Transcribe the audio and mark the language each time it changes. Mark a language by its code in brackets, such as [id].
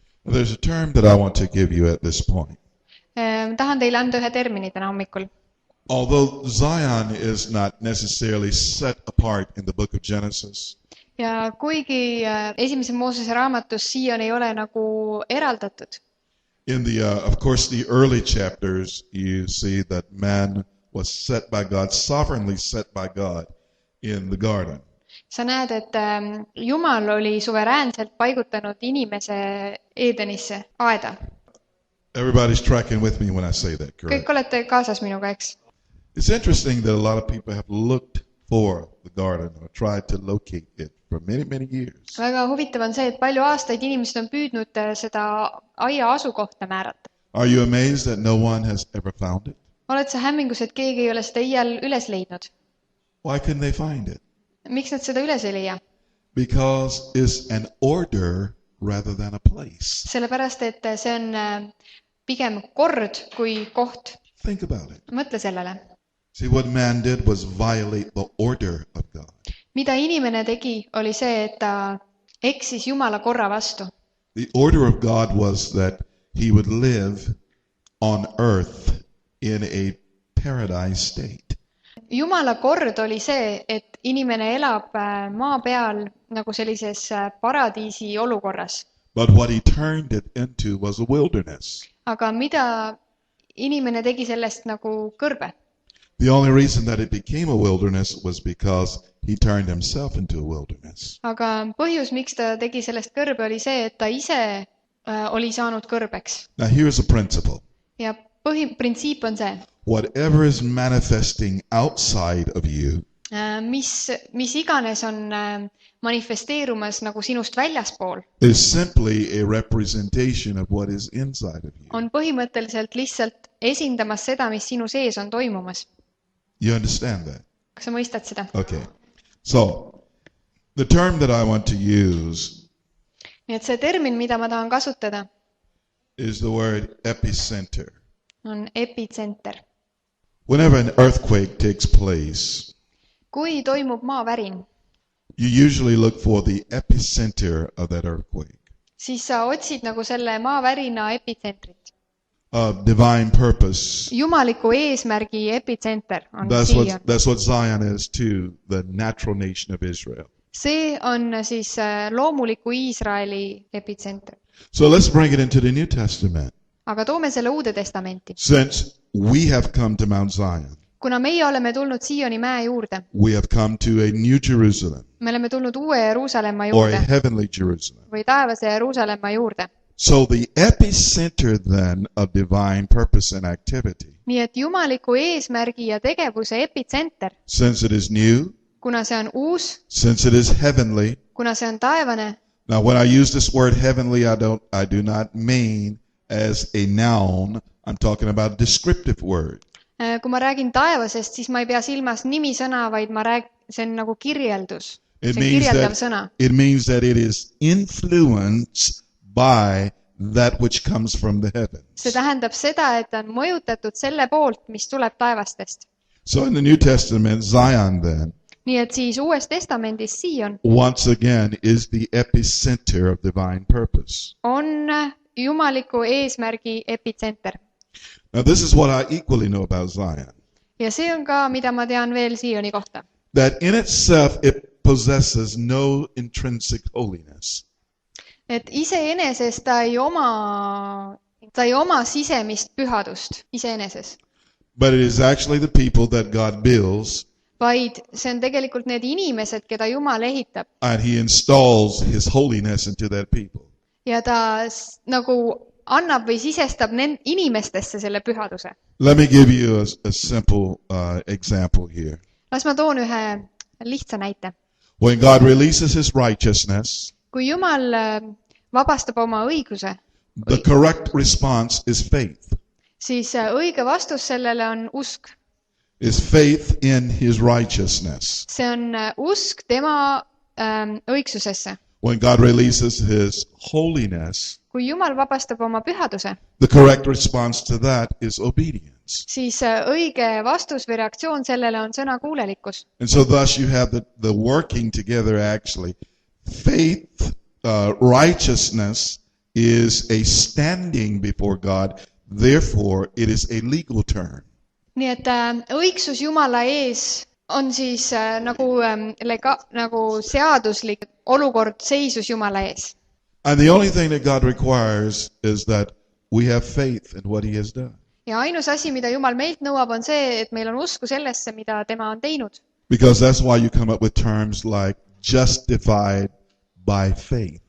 [en] There's a term that I want to give you at this point. [et] Tahan teile anda ühe termini täna hommikul. [en] Although Zion is not necessarily set apart in the book of Genesis, [et] Ja kuigi esimese Moosese raamatus SIION ei ole nagu eraldatud, [en] in the, of course, the early chapters, you see that man was set by God, sovereignly set by God in the garden. [et] sa näed, et Jumal oli suveräänselt paigutanud inimese Eedenisse, aeda. [en] Everybody's tracking with me when I say that, correct? [et] Kõik olete kaasas minuga, eks? [en] It's interesting that a lot of people have looked for the garden or tried to locate it for many, many years. [et] Väga huvitav on see, et palju aastaid inimesed on püüdnud seda aia asukohta määrata. [en] Are you amazed that no one has ever found it? [et] Oled sa hämmingus, et keegi ei ole seda iial üles leidnud? [en] Why couldn't they find it? [et] Miks nad seda üles ei leia? [en] Because it's an order rather than a place. [et] Sellepärast, et see on pigem kord kui koht. [en] Think about it. [et] Mõtle sellele. [en] See, what man did was violate the order of God. [et] Mida inimene tegi, oli see, et ta eksis Jumala korra vastu. [en] The order of God was that he would live on earth in a paradise state. [et] Jumala kord oli see, et inimene elab maa peal nagu sellises paradiisi olukorras. [en] But what he turned it into was a wilderness. [et] Aga mida inimene tegi sellest nagu kõrbe? [en] The only reason that it became a wilderness was because he turned himself into a wilderness. [et] Aga põhjus, miks ta tegi sellest kõrbe, oli see, et ta ise oli saanud kõrbeks. [en] Now here's a principle. [et] Ja printsiip on see. [en] Whatever is manifesting outside of you [et] mis iganes on manifesteerumas nagu sinust väljaspool, [en] is simply a representation of what is inside of you. [et] on põhimõtteliselt lihtsalt esindamas seda, mis sinu sees on toimumas. [en] You understand that? [et] Kas sa mõistad seda? [en] Okay. So, the term that I want to use [et] Nii et see termin, mida ma tahan kasutada, [en] is the word epicenter. [et] on epitsenter. [en] Whenever an earthquake takes place, [et] Kui toimub maavärin, [en] you usually look for the epicenter of that earthquake. [et] siis sa otsid nagu selle maavärina epitsentrit. [en] Divine purpose. [et] Jumaliku eesmärgi epitsenter on SIION. [en] That's what Zion is to the natural nation of Israel. [et] See on siis loomuliku Iisraeli epitsenter. [en] So let's bring it into the New Testament. [et] Aga toome selle Uude Testamenti. [en] Since we have come to Mount Zion, [et] Kuna meie oleme tulnud SIIOni mäe juurde, [en] we have come to a new Jerusalem [et] me oleme tulnud uue Jeruusalemma [en] or a [et] juurde [en] heavenly Jerusalem. [et] või taevase Jeruusalemma juurde. [en] So the epicenter then of divine purpose and activity, [et] Nii et jumaliku eesmärgi ja tegevuse epitsenter, [en] since it is new, [et] kuna see on uus, [en] since it is heavenly. [et] kuna see on taevane, [en] Now when I use this word heavenly, I do not mean as a noun. I'm talking about a descriptive word. [et] kui ma räägin taevasest, siis ma ei pea silmas nimisõna, vaid see on nagu kirjeldus. See on kirjeldav sõna. [en] It means that it is influenced by that which comes from the heavens. [et] See tähendab seda, et on mõjutatud selle poolt, mis tuleb taevastest. [en] So in the New Testament, Zion then, [et] Nii et siis Uues Testamendis SIION [en] once again, is the epicenter of divine purpose. [et] on jumaliku eesmärgi epitsenter. [en] Now this is what I equally know about Zion. [et] Ja see on ka, mida ma tean veel SIIOni kohta. [en] That in itself it possesses no intrinsic holiness. [et] Et iseenesest ta ei oma sisemist pühadust iseeneses, [en] But it is actually the people that God builds, [et] vaid see on tegelikult need inimesed, keda Jumal ehitab [en] and he installs his holiness into that people. [et] ja ta nagu annab või sisestab inimestesse selle pühaduse. [en] Let me give you a simple example here. [et] Las ma toon ühe lihtsa näite. [en] When God releases his righteousness, [et] Kui Jumal vabastab oma õiguse, [en] the correct response is faith. [et] siis õige vastus sellele on usk. [en] Is faith in his righteousness. [et] See on usk tema õigsusesse. [en] When God releases his holiness, [et] Kui Jumal vabastab oma pühaduse, [en] the correct response to that is obedience. [et] siis õige vastus või reaktsioon sellele on sõna kuulelikkus. [en] And so thus you have the working together actually. Faith, righteousness, is a standing before God. Therefore, it is a legal term. [et] nii et õigsus Jumala ees on siis nagu seaduslik olukord, seisus Jumala ees. [en] And the only thing that God requires is that we have faith in what he has done. [et] Ja ainus asi, mida Jumal meilt nõuab, on see, et meil on usku sellesse, mida tema on teinud. [en] Because that's why you come up with terms like justified by faith.